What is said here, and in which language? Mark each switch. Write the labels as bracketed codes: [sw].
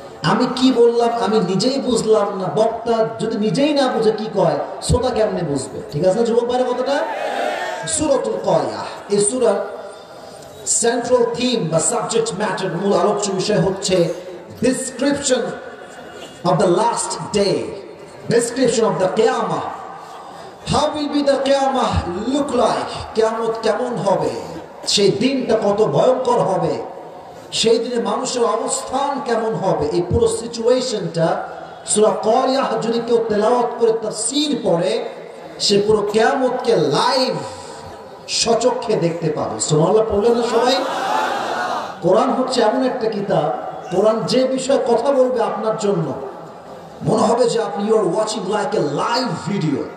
[bn] আমি কি বললাম আমি নিজেই বুঝলাম না, বক্তা যদি নিজেই না বুঝে কি কয়, শ্রোতা কেমনে বুঝবে? ঠিক আছে না যুবক ভাইরা কথাটা? সূরাতুল কারিআহ, এই সূরার সেন্ট্রাল থিম বা সাবজেক্ট ম্যাটার, মূল আলোচ্য বিষয় হচ্ছে [en] Description of the last day, description of the কিয়ামাহ। How will be the Qiyamah look like? [bn] কিয়ামত কেমন হবে? সেই দিনটা কত ভয়ঙ্কর হবে? সেই দিনে মানুষের অবস্থান কেমন হবে? এই পুরো সিচুয়েশনটা সূরা কারিয়াহ যদি কেউ তেলাওয়াত করে তাফসীর পড়ে, সে পুরো কিয়ামতকে লাইভ সচক্ষে দেখতে পাবে। সুবহানাল্লাহ পড়লেন না সবাই? কোরআন হচ্ছে এমন একটা কিতাব, কোরআন যে বিষয়ে কথা বলবে আপনার জন্য মনে হবে যে আপনি [en] You are watching like a live video.